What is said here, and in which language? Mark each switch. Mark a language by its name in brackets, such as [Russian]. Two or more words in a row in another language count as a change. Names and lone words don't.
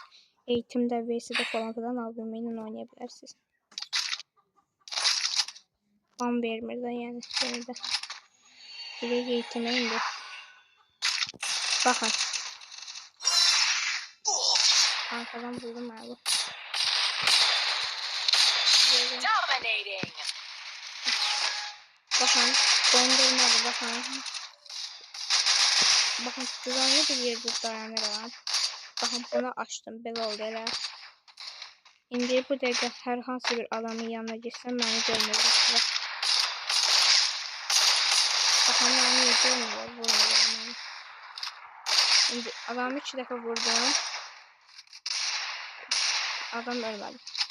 [Azerbaijani] Eğitimdə, VS-də falan filan AVM ilə oynaya bilərsiniz. Ban vermir də, yəni yenə də. Direkt eğitime indi. Baxın. [Turkish] Arkadan buldum abi. Bakın, dondurmadı, bakın. Bakın, güvenli bir yerde dayanıram. Bakın, bunu açtım, [Azerbaijani] belə oldu elə. İndi bu dəqiqə hər hansı bir adamın yanına gitsəm, məni görmürlər. Bakın, məni niyə görmürlər, vurmurlar məni. İndi adamı 2 dəfə vurdum. Adam ölmədi.